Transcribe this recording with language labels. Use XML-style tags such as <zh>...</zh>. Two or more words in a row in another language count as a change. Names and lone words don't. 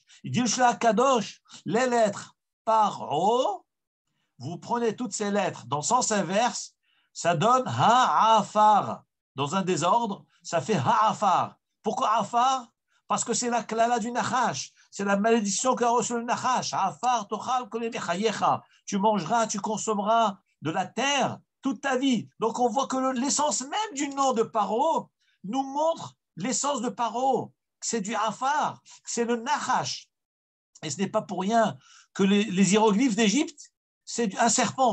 <fr>Il dit le Shlach Kadosh, les lettres Paro, vous prenez toutes ces lettres dans le sens inverse, ça donne Ha'afar. Dans un désordre, ça fait Ha'afar. Pourquoi Ha'afar? Parce que c'est la klala du Nachash. C'est la malédiction qu'a reçu le Nachash.</fr> <he>העפר תאכל כל מחייך.</he> <fr>Tu mangeras, tu consommeras de la terre toute ta vie. Donc on voit que l'essence même du nom de Paro nous montre l'essence de Paro. C'est du Ha'afar, c'est le Nachash. Et ce n'est pas pour rien que les hiéroglyphes d'Égypte, c'est un serpent.</fr>